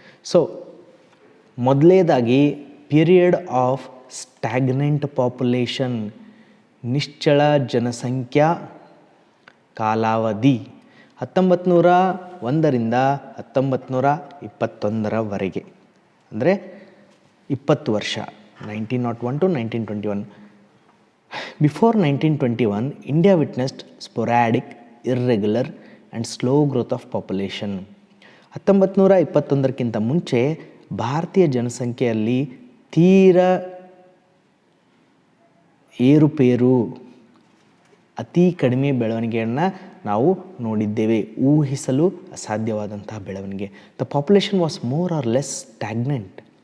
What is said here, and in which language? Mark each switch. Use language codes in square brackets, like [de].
[kn] So ಮೊದಲನೇದಾಗಿ [en] period of stagnant population, [kn] ನಿಶ್ಚಳ ಜನಸಂಖ್ಯಾ ಕಾಲಾವಧಿ 1901ರಿಂದ 1921ರವರೆಗೆ, ಅಂದರೆ 20 ವರ್ಷ, 1901 to 1921. [en] Before 1921, India witnessed sporadic, irregular and slow growth of population. [kn] 1921ಕ್ಕಿಂತ ಮುಂಚೆ ಭಾರತೀಯ ಜನಸಂಖ್ಯೆಯಲ್ಲಿ ತೀರ ಏರುಪೇರು, ಅತಿ ಕಡಿಮೆ ಬೆಳವಣಿಗೆಯನ್ನು ನಾವು ನೋಡಿದ್ದೇವೆ. ಊಹಿಸಲು ಅಸಾಧ್ಯವಾದಂತಹ ಬೆಳವಣಿಗೆ. [en] The population was more or less stagnant.